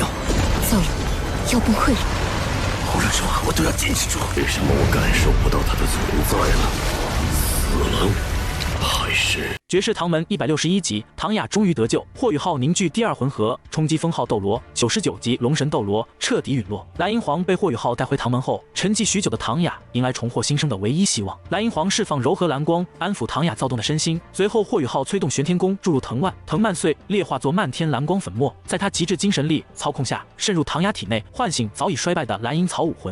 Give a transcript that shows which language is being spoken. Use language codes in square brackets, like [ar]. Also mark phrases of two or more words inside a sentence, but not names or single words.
[zh] 糟了，要崩溃了。无论如何，我都要坚持住。为什么我感受不到它的存在了？死了，还是？绝世唐门161集，唐雅终于得救。霍雨浩凝聚第二魂核，冲击封号斗罗。99集龙神斗羅徹底隕落。藍銀皇被霍雨浩帶回唐門後，沉寂許久的唐雅迎來重獲新生的唯一希望。藍銀皇釋放柔和藍光，安撫唐雅躁動的身心。隨後，霍雨浩催動玄天功注入藤蔓，藤蔓碎裂化作漫天藍光粉末，在他極致精神力操控下，滲入唐雅體內，喚醒早已衰敗的藍銀草武魂。